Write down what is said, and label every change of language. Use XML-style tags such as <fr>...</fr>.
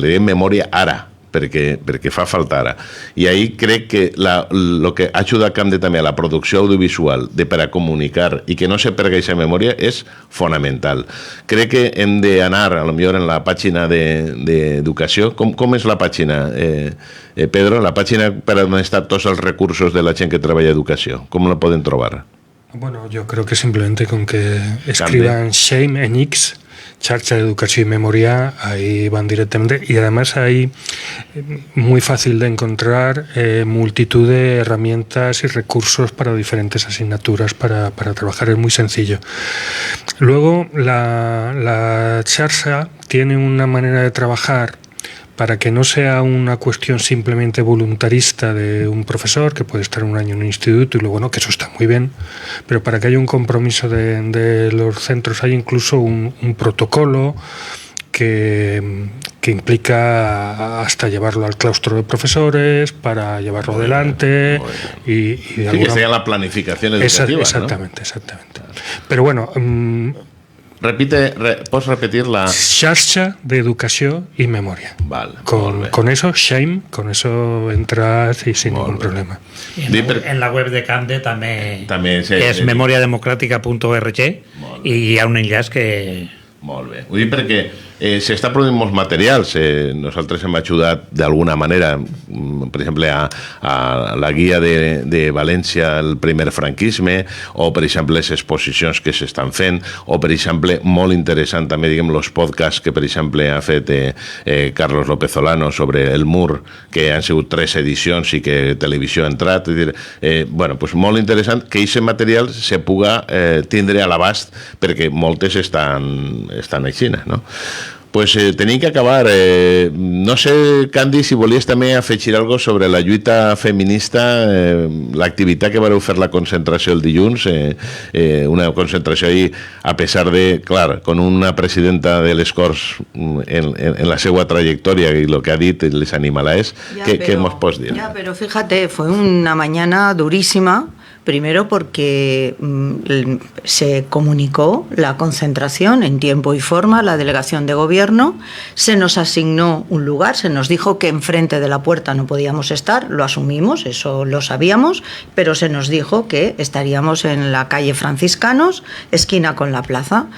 <ca>Li diem memòria ara, perquè fa falta ara. I ahir crec que el que ha ajudat també a la producció audiovisual per a comunicar i que no se perdi aquesta memòria és fonamental. Crec que hem d'anar, potser en la pàgina d'educació. Com és la pàgina, Pedro? La pàgina per on estan tots els recursos de la gent que treballa a educació. Com la poden trobar?</ca> <es>Bueno, yo creo que simplemente con que escriban Shame en X, Xarxa de Educación y Memoria, ahí van directamente. Y además hay muy fácil de encontrar multitud de herramientas y recursos para diferentes asignaturas para trabajar. Es muy sencillo. Luego, la Xarxa tiene una manera de trabajar para que no sea una cuestión simplemente voluntarista de un profesor que puede estar un año en un instituto y luego no, que eso está muy bien, pero para que haya un compromiso de los centros hay incluso un protocolo que implica hasta llevarlo al claustro de profesores, para llevarlo adelante y de sí, que esté en la planificación educativa. Exactamente, ¿no? Exactamente. Pero bueno... ¿Puedes repetir la...?</es> <ca>Xarxa de Educació i Memòria.</ca> <es>Vale, con eso, Shame, con eso entras y sin ningún problema.</es> <ca>En la web de CANDE també que és memoriademocràtica.org i hi ha un enllaç que... Molt bé. Ho dic perquè s'està produint molts materials. Nosaltres hem ajudat d'alguna manera, per exemple, a la guia de València, el primer franquisme, o, per exemple, les exposicions que s'estan fent, o, per exemple, molt interessant també, diguem, els podcasts que, per exemple, ha fet Carlos López Olano sobre el mur, que han sigut 3 edicions i que Televisió ha entrat. És dir, bueno, pues molt interessant que aquest material se puga tindre a l'abast perquè moltes estan així, no? Pues tenim que acabar. No sé, Candy, si volies també afegir alguna cosa sobre la lluita feminista, l'activitat que vareu fer la concentració el dilluns, una concentració ahí,</ca> <es>a pesar de,</es> <ca>clar,</ca> <es>con una presidenta</es> <ca>de les Corts en la seva trayectoria y lo que ha dit, les animalés, ¿qué nos pots dir?</ca> <es>Ya, pero fíjate, fue una mañana durísima. Primero porque se comunicó la concentración en tiempo y forma a la delegación de gobierno, se nos asignó un lugar, se nos dijo que enfrente de la puerta no podíamos estar, lo asumimos, eso lo sabíamos, pero se nos dijo que estaríamos en la calle Franciscanos, esquina con la plaza.</es>